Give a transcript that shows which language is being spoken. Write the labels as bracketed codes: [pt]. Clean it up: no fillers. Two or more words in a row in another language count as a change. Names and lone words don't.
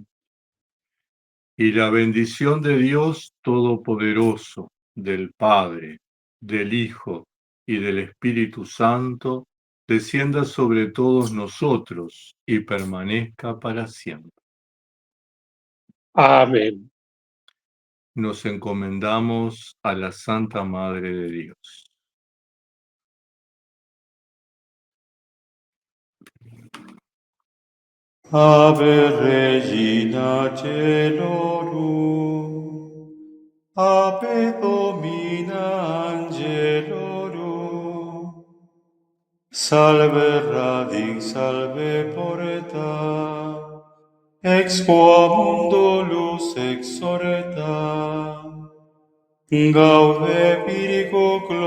[es] Y la bendición de Dios Todopoderoso, del Padre, del Hijo y del Espíritu Santo, descienda sobre todos nosotros y permanezca para siempre. Amén. Nos encomendamos a la Santa Madre de Dios. [la] Ave Regina Celorum, Ave Domina Angelorum, Salve Radix, salve porta, ex qua mundo luz exorta, Gaude Virgo